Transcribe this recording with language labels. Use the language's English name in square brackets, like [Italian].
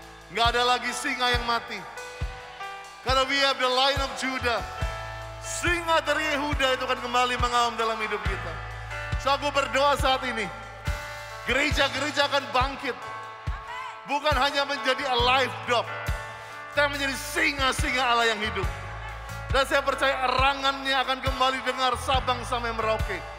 [Indonesian] Nggak ada lagi singa yang mati. [English] Karena we have the Lion of Judah. [Indonesian] Singa dari Yehuda itu akan kembali mengaum dalam hidup kita. So aku berdoa saat ini. Gereja-gereja akan bangkit. Bukan hanya menjadi [English] a live dog, [Indonesian] tapi menjadi singa-singa Allah yang hidup. Dan saya percaya erangannya akan kembali dengar Sabang sampai Merauke.